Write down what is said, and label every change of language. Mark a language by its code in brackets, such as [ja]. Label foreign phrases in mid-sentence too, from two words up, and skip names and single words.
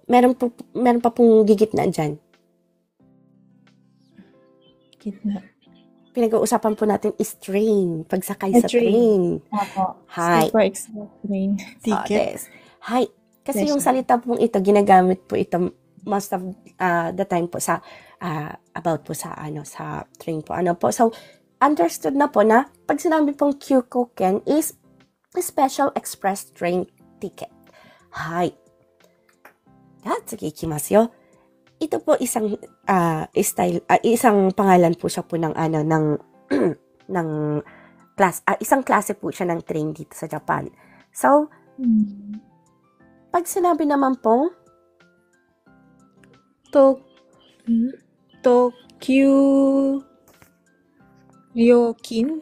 [tl] Meron pa pong gigitna dyan. Gitna. Pinag-uusapan po natin is train. Pagsakay sa train. Apo. [ja] Hi. [en] Super express train ticket. Yes. Hi. [tl] Kasi yung salita pong ito, ginagamit po ito [en] most of the time [tl] po sa, about po sa, sa train po. So, understood na po na pag sinabi pong Kyukoken is [en] special express train ticket. [ja] Hi. 次行きますよ. [tl] Ito po isang isang pangalan po siya po ng ng class, isang klase po siya ng train dito sa Japan. So, pag sinabi naman pong [ja] 特急料金.